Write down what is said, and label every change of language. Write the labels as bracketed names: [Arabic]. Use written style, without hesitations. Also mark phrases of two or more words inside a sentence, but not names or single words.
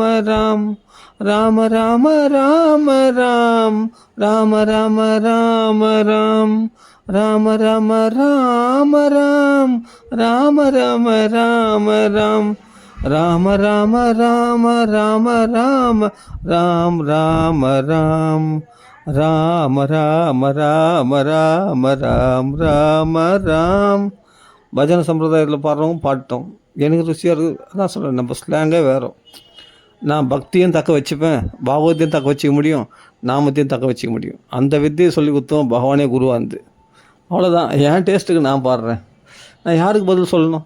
[Tamil] ராம் ராம ராம ராம ராம் ராம ராம ராம ராம் ராம ராம ராம ராம் ராம ராம ராம ராம் ராம ராம ராம ராம ராம ராம் ராம ராம் ராம ராம ராம ராம ராம் ராம ராம். பஜனை சம்பிரதாயத்தில் பாடுறவங்க பாட்டோம். எனக்கு ருசியாக இருக்குது. அதான் சொல்கிறேன், நம்ம ஸ்லாங்கே வேறு. நான் பக்தியும் தக்க வச்சுப்பேன், பாகவத்தையும் தக்க வச்சுக்க முடியும், நாமத்தையும் தக்க வச்சுக்க முடியும். அந்த வித்தியை சொல்லி கொடுத்தோம் பகவானே குருவாக இருந்து. அவ்வளோதான். என் டேஸ்ட்டுக்கு நான் பாடுறேன். நான் யாருக்கு பதில் சொல்லணும்?